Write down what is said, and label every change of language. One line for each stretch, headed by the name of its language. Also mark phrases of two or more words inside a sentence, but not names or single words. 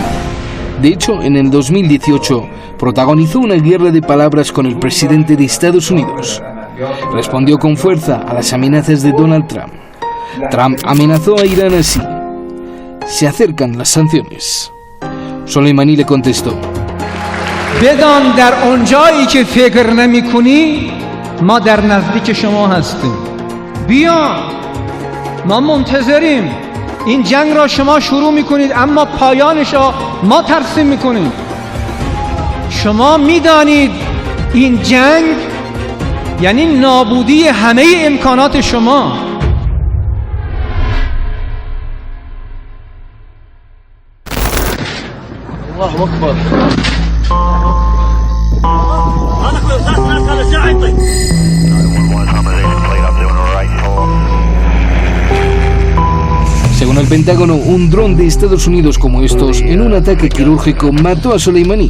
Spanish: De hecho, en el 2018 protagonizó una guerra de palabras con el presidente de Estados Unidos. Respondió con fuerza a las amenazas de Donald Trump. Trump amenazó a Irán así: se acercan las sanciones. Soleimani le contestó:
Persian: بدان در اونجایی که فکر نمی‌کنی ما در نزدیک شما هستیم. بیا ما منتظریم. این جنگ را شما شروع میکنید اما پایانش را ما ترسیم میکنیم. شما میدانید این جنگ یعنی نابودی همه امکانات شما.
Arabic: الله اکبر.
Spanish: Según el Pentágono, un dron de Estados Unidos como estos, en un ataque quirúrgico, mató a Soleimani.